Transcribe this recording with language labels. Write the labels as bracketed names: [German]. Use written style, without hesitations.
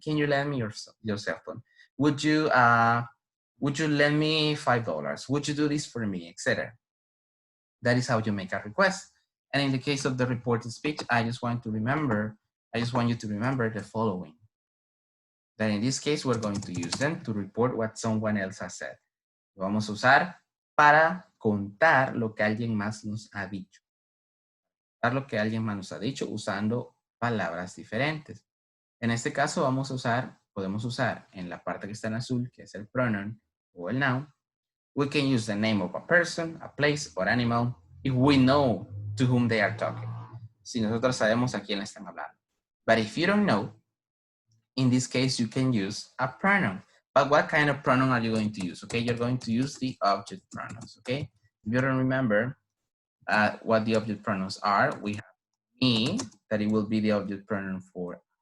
[English] Can you lend me your cell phone? Would you lend me $5? Would you do this for me, etc. That is how you make a request. And in the case of the reported speech, I just want you to remember the following. That in this case, we're going to use them to report what someone else has said. [Spanish] Lo vamos a usar para contar lo que alguien más nos ha dicho. Contar lo que alguien más nos ha dicho usando palabras diferentes. En este caso podemos usar en la parte que está en azul, que es el pronoun o el noun. [English] We can use the name of a person, a place, or animal if we know to whom they are talking. [Spanish] Si nosotros sabemos a quién le están hablando. [English] But if you don't know, in this case, you can use a pronoun. But what kind of pronoun are you going to use? Okay, you're going to use the object pronouns, okay? If you don't remember what the object pronouns are, we have me, that it will be the object pronoun for.